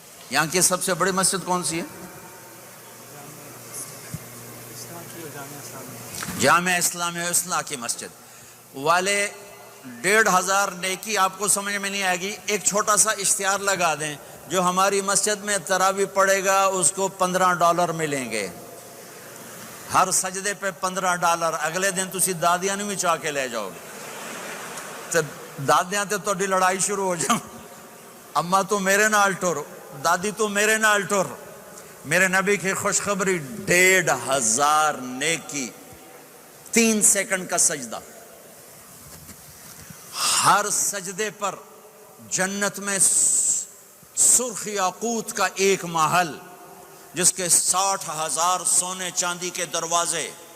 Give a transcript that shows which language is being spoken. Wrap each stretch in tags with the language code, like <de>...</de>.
<ur>یہاں کی سب سے بڑی مسجد کون سی ہے؟ جامعہ اسلامیہ اصلاح کی مسجد والے. 1500 نیکی آپ کو سمجھ میں نہیں آئے گی. ایک چھوٹا سا اشتہار لگا دیں، جو ہماری مسجد میں تراویح پڑے گا اس کو $15 ملیں گے، ہر سجدے پہ $15.</ur> <pa>اگلے دن تسی دادیاں نہیں بھی چاہ کے لے جاؤ گے. تو دادیاں تے تھوڑی لڑائی شروع ہو جاؤ، اما تو میرے نال ٹر، دادی تو میرے نال ٹر.</pa> <ur>میرے نبی کی خوشخبری، 1500 نیکی، 3 سیکنڈ کا سجدہ. ہر سجدے پر جنت میں سرخ یاقوت کا ایک محل جس کے 60,000 سونے چاندی کے دروازے.</ur>